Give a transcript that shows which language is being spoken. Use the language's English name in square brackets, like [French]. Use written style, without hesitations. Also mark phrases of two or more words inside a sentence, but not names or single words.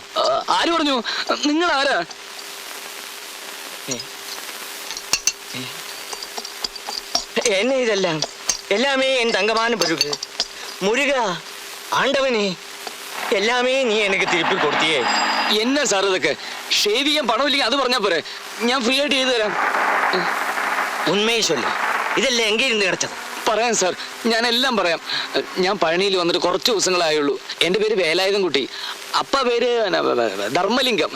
[Malayalam] ആര് പറഞ്ഞു? നിങ്ങൾ ആരാ? [Tamil] என்ன இதெல்லாம்? எல்லாமே என் தங்கமான பொருள். முருகா, ஆண்டவனே, எல்லாமே நீ எனக்கு திருப்பி கொடுத்தியே. [Malayalam] എന്നാ സാർ ഇതൊക്കെ? ഷേവ് ചെയ്യാൻ പണമില്ലെങ്കിൽ അത് പറഞ്ഞാ പോരെ, ഞാൻ ഫ്രീ ആയിട്ട് ചെയ്തു തരാം. [Tamil] உண்மையை சொல்லு, இதெல்லாம் எங்கே இருந்து கிடைச்சது? [Malayalam] പറയാം സാർ, ഞാൻ എല്ലാം പറയാം. ഞാൻ പഴനിയിൽ വന്നിട്ട് കുറച്ച് ദിവസങ്ങളായുള്ളൂ. എൻ്റെ പേര് വേലായുധൻ കുട്ടി. അപ്പ പേര് ധർമ്മലിംഗം.